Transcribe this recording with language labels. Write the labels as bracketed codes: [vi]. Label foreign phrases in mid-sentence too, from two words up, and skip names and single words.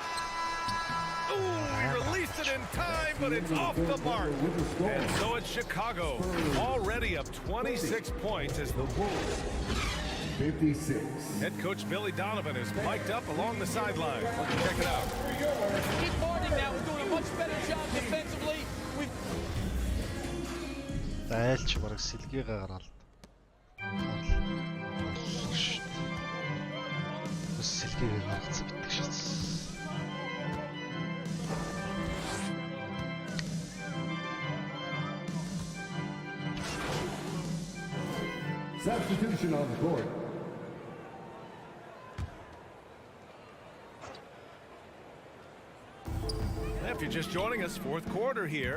[en] Ooh, he released it in time, but it's off the mark. And so it's Chicago, already up 26 points as the Bulls. 56. Head coach Billy Donovan is mic'd up along the sideline. Let's check it out. Keep marching now. We're doing a much better job defensively. [mn] Айлч бараг сэлгээ гараад. Сэлгээ гаргацсан битгий шээ. [en] Substitution on the court. If you're just joining us, fourth quarter here.